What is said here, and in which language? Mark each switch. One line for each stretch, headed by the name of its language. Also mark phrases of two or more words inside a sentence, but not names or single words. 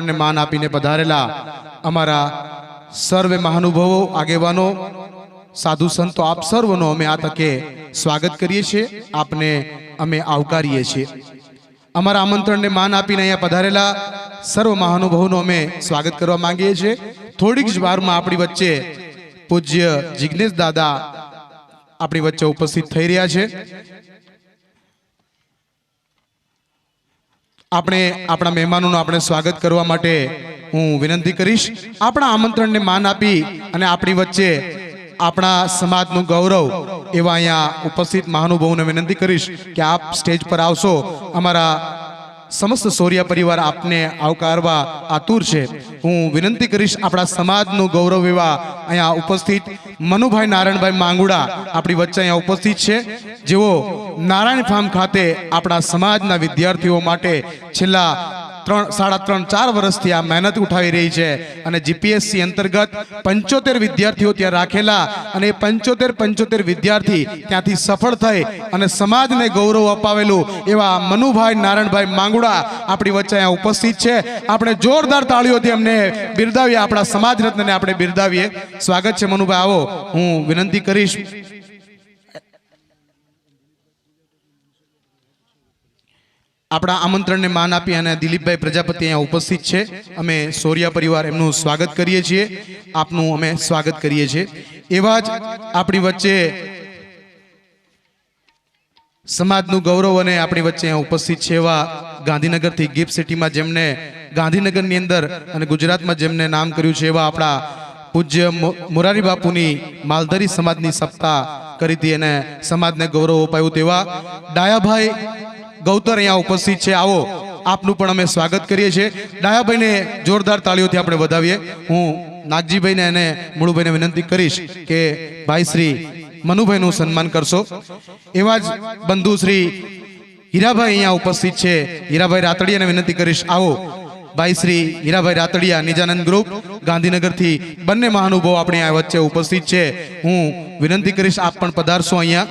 Gujarati: ને માન આપીને પધારેલા અમારા સર્વે મહાનુભાવો આગેવાનો સાધુ સંતો આપ સર્વનો અમે આ તકે સ્વાગત કરીએ છે આપને અમે આવકારીએ છે અમરા આમંત્રણ ને માન આપીને અહીંયા પધારેલા સર્વ મહાનુભાવો અમે સ્વાગત કરવા માંગીએ છે થોડીક જ વારમાં આપણી વચ્ચે પૂજ્ય જિગ્નેશ દાદા આપણી વચ્ચે ઉપસ્થિત થઈ રહ્યા છે આપણે આપણા મહેમાનોનું આપણે સ્વાગત કરવા માટે હું વિનંતી કરીશ આપણા આમંત્રણ ને માન આપી અને આપણી વચ્ચે આપણા સમાજનું ગૌરવ એવા અહીંયા ઉપસ્થિત મહાનુભાવોને વિનંતી કરીશ કિ આપ સ્ટેજ પર આવશો અમારા સમસ્ત સોરિયા પરિવાર આપને આવકારવા આતુર છે હું વિનંતી કરીશ આપણા સમાજનું ગૌરવ એવા અહીંયા ઉપસ્થિત મનુભાઈ નારાયણભાઈ માંગુડા આપણી વચ્ચે અહીંયા ઉપસ્થિત છે જેઓ નારાયણ ફાર્મ ખાતે આપણા સમાજના વિદ્યાર્થીઓ માટે છેલ્લા 3.5-4 વર્ષથી આ મહેનત ઉઠાવી
Hindi: रही है
Gujarati: અને જીપીએસસી અંતર્ગત 75 વિદ્યાર્થીઓ ત્યાં રાખેલા અને 75 વિદ્યાર્થી ત્યાંથી સફળ થઈ અને સમાજને ગૌરવ અપાવેલું એવા મનુભાઈ નારાયણભાઈ માંગુડા આપણી વચ્ચે અહીંયા ઉપસ્થિત છે આપણે જોરદાર તાળીઓથી અમને બિરદાવીએ આપણા સમાજ રત્નને આપણે બિરદાવીએ સ્વાગત છે મનુભાઈ આવો હું વિનંતી કરીશ અપના આમંત્રણ ને માન આપી અને દિલીપભાઈ પ્રજાપતિ અહીંયા ઉપસ્થિત છે અમે સોરિયા પરિવાર એમનું સ્વાગત કરીએ છીએ આપનું અમે સ્વાગત કરીએ છીએ એવા જ આપણી વચ્ચે સમાજનું ગૌરવ અને આપણી વચ્ચે અહીંયા ઉપસ્થિત છે એવા ગાંધીનગરથી ગિફ્ટ સિટીમાં જેમને ગાંધીનગરની અંદર અને ગુજરાતમાં જેમને નામ કર્યું છે એવા આપણા પૂજ્ય મોરારી બાપુની માલધારી સમાજની સપ્તાહ કરી હતી અને સમાજને ગૌરવ અપાવ્યું તેવા ડાયાભાઈ ગૌતર અહીંયા ઉપસ્થિત है આવો આપનું પણ અમે સ્વાગત કરીએ છીએ ડાયાભાઈ ને જોરદાર તાળીઓથી આપણે વધાવીએ હું નાગજીભાઈ ને અને મુળુભાઈ ને વિનંતી કરીશ કે ભાઈ શ્રી મનુભાઈનું સન્માન કરશો. એવા જ બંધુ શ્રી હીરાભાઈ અહીંયા ઉપસ્થિત છે. હીરાભાઈ રાતડિયાને વિનંતી કરીશ, આવો. ભાઈ શ્રી હીરાભાઈ રાતડિયા, નિજાનંદ ગ્રુપ ગાંધીનગરથી બંને મહાનુભાવો આપણી આ વચ્ચે ઉપસ્થિત છે. હું વિનંતી કરીશ આપ પણ પધારશો અહીંયા.